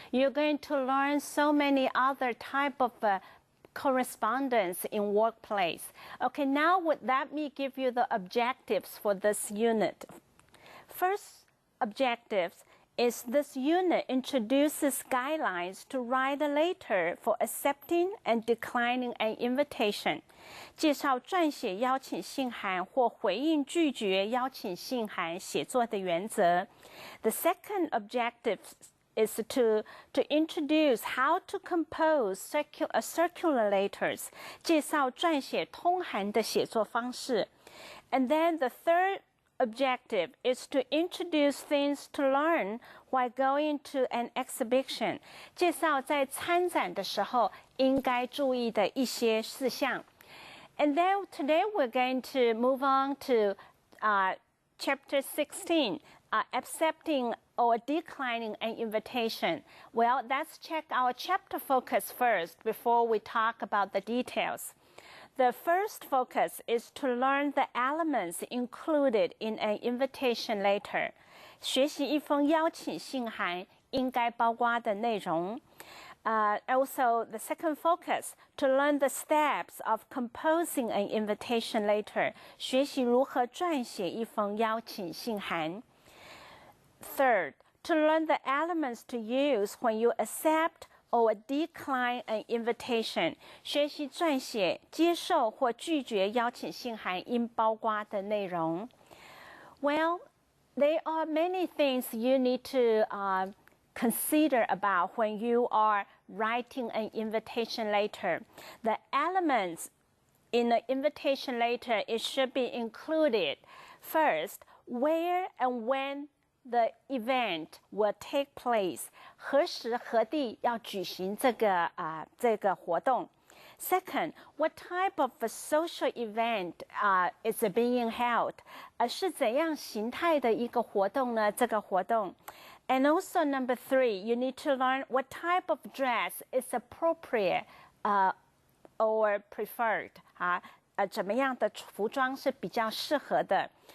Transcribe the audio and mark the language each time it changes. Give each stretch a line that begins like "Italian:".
English: You're going to learn so many other type of correspondence in workplace. Okay, now let me give you the objectives for this unit. First objective is this unit introduces guidelines to write a letter for accepting and declining an invitation.
Chinese: 介绍撰写邀请信函或回应拒绝邀请信函写作的原则。
English: The second objective is to introduce how to compose circular letters.
Chinese: 介绍撰写通函的写作方式。
English: And then the third objective is to introduce things to learn while going to an exhibition.
Chinese: 介绍在参展的时候应该注意的一些事项。
English: And then today we're going to move on to Chapter 16, accepting or declining an invitation. Well, let's check our chapter focus first before we talk about the details. The first focus is to learn the elements included in an invitation letter.
Chinese: 学习一封邀请信函应该包括的内容。
English: Also, the second focus, to learn the steps of composing an invitation letter.
Chinese: 学习如何撰写一封邀请信函。
English: Third, to learn the elements to use when you accept or decline an invitation.
Chinese: 学习撰写接受或拒绝邀请信函应包括的内容。
English: Well, there are many things you need to consider about when you are writing an invitation letter. The elements in the invitation letter, it should be included. First, where and when the event will take place.
Chinese: 何时何地要举行这个活动。
English: Second, what type of a social event is being held?
Chinese: 是怎样形态的一个活动呢？这个活动。
English: And also number 3, you need to learn what type of dress is appropriate or preferred.
Chinese: 怎么样的服装是比较适合的。